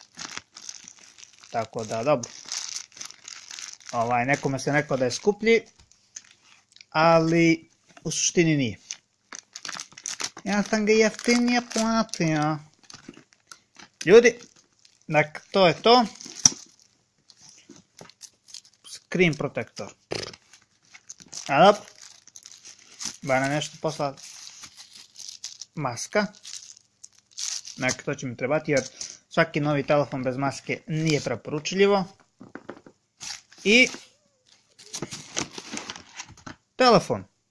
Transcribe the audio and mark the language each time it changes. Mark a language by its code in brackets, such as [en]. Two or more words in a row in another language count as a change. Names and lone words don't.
[hr] Tako da, dobro. Nekome se rekao da je skuplji, ali u suštini nije. Ja sam ga jeftinije platio. Ljudi, dakle, to je to. [en] Screen protector. [hr] A dobro. Ba nam nešto poslali. Maska. Dakle, to će mi trebati jer svaki novi telefon bez maske nije preporučljivo. I telefon.